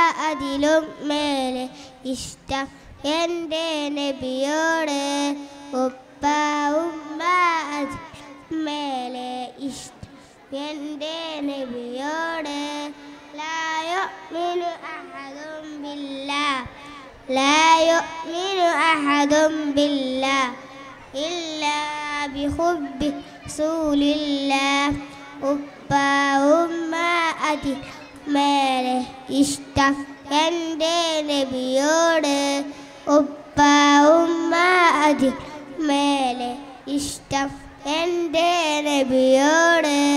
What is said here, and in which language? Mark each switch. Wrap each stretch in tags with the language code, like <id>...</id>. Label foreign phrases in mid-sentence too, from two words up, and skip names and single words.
<ml>അതിലും മേലെ ഇഷ്ടം എൻ്റെ നബിയോട് ഉപ്പ ഉമ്മ അതിലും മേലെ ഇഷ്ടം എൻ്റെ നബിയോട്</ml> <ar>لا يؤمن أحد بالله لا يؤمن أحد بالله إلا بحب رسول الله</ar> <ml>ഉപ്പ ഉമ്മ അതി മേലെ ഇഷ്ടം എൻ്റെ നബിയോട് ഉപ്പ ഉമ്മ അതി മേലെ ഇഷ്ടം എൻ്റെ നബിയോട്</ml>